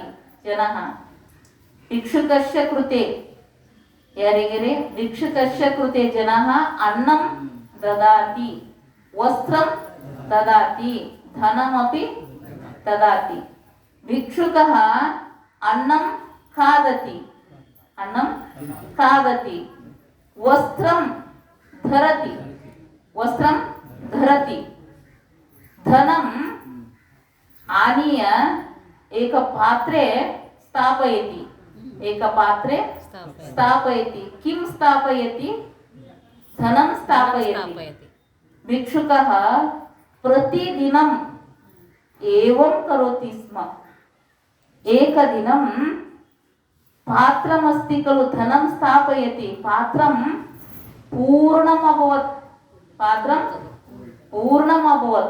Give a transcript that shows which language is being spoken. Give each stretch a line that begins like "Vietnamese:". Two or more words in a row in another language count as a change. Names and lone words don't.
Sanskrit: ಜನಃ ಭಿಕ್ಷುಕಸ್ಯ ಕೃತೆ, ಯಾರಿಗೆರೆ? ಭಿಕ್ಷುಕಸ್ಯ ಕೃತೆ ಜನಃ ಅನ್ನಂ ದದಾತಿ, ವಸ್ತ್ರಂ ದದಾತಿ, ಧನಮಪಿ ದದಾತಿ. ಭಿಕ್ಷುಕಃ ಅನ್ನಂ ಖಾದತಿ, ಅನ್ನಂ ಖಾದತಿ, ವಸ್ತ್ರಂ ಧರತಿ, ವಸ್ತ್ರಂ ಧರತಿ, ಧನಂ ಆನೀಯ ಏಕ ಪಾತ್ರೆ ಸ್ಥಾಪಯತಿ, ಏಕ ಪಾತ್ರೆ ಸ್ಥಾಪಯತಿ. ಕಿಂ ಸ್ಥಾಪಯತಿ? ಧನಂ ಸ್ಥಾಪಯತಿ. ಭಿಕ್ಷುಕಃ ಪ್ರತಿದಿನಂ ಏವಂ ಕರೋತಿ ಸ್ಮ. ಏಕದಿನಂ ಪಾತ್ರಮಸ್ತಿ ಖಲು ಧನಂ ಸ್ಥಾಪಯತಿ, ಪಾತ್ರಂ ಪೂರ್ಣಂ ಅಭವತ್, ಪಾತ್ರಂ ಪೂರ್ಣಂ ಅಭವತ್.